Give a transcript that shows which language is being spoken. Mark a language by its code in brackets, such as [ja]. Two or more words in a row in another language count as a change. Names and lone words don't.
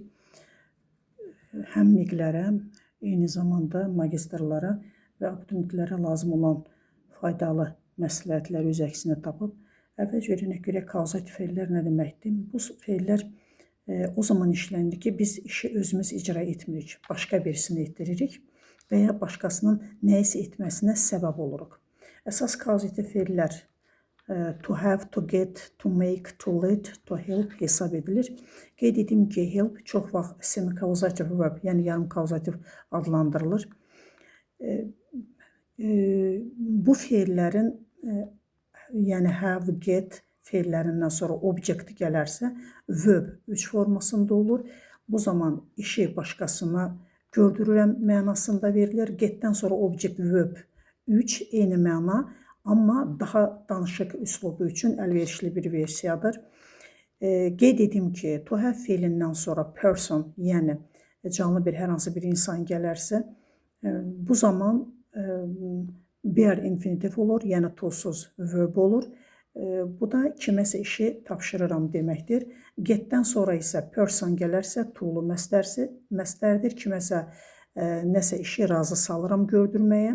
[az] Həm miqlərə, eyni zamanda magistrlara və abituriyentlərə lazım olan faydalı məsləhətləri öz əksini tapıb. Əvvəlcə öyrənək görək causative fe'llər nə deməkdir? Bu fe'llər o zaman işlənir ki, biz işi özümüz icra etmirik, başqa birisini etdiririk və ya başqasının nəyisə etməsinə səbəb oluruq. Əsas causative fe'llər [en] to have, to get, to make, to lead, to help [az] hesab edilir. Qeyd edim ki, help çox vaxt [en] semi-causative verb, [az] yəni yarım causative adlandırılır. Bu fe'llərin, yəni [en] have, get [az] fe'llərindən sonra object gələrsə, verb 3 formasında olur. Bu zaman işi başqasına gördürürəm mənasında verilir. Getdən sonra [en] object verb [az] 3 eyni məna, amma daha danışıq üslubu üçün əlverişli bir versiyadır. Qeyd edim ki, [en] to have [az] fe'lindən sonra person, yəni canlı bir hər hansı bir insan gələrsə, bu zaman be infinitiv olur, yəni tosuz verb olur. Bu da kiməsə işi tapşırıram deməkdir. Getdən sonra isə person gələrsə, to'lu məstərdir, kiməsə nəsə işi razı salıram gördürməyə.